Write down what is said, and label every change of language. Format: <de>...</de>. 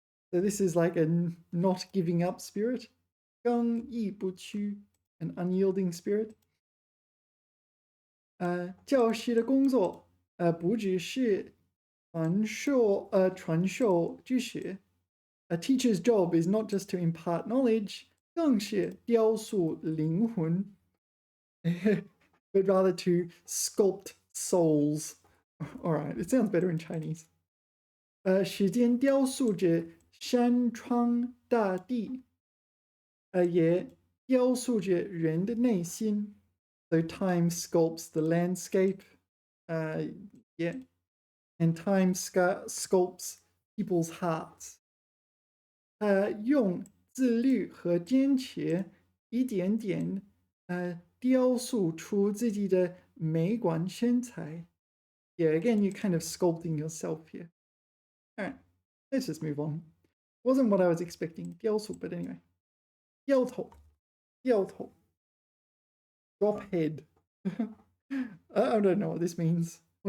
<en>So this is like a not giving up spirit. 刚毅不屈, an unyielding spirit.</en> <zh>教师的工作不只是传授知识.</zh> <en>A teacher's job is not just to impart knowledge,</en> <zh>更是雕塑灵魂.</zh> <en>But rather to sculpt souls. All right, it sounds better in Chinese.</en> <zh>时间雕塑着山川大地，也雕塑着人的内心.</zh> <en>So time sculpts the landscape. Yeah. And time sculpts people's hearts.</en> <zh>用自律和坚持一点点雕塑出自己的美观身材.</zh> <en>Yeah, again, you're kind of sculpting yourself here. All right, let's just move on. Wasn't what I was expecting. 雕塑, but anyway. 掉头 drop head. I don't know what this means.</en>